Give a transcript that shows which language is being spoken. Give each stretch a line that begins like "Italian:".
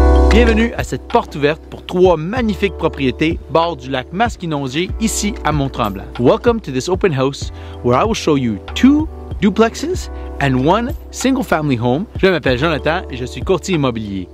French: Bienvenue à cette porte ouverte pour 3 magnifiques propriétés bord du lac Maskinongé ici à Mont-Tremblant.
English: Welcome to this open house where I will show you 2 duplexes and 1 single family home.
French: Je m'appelle Jonathan et je suis courtier immobilier.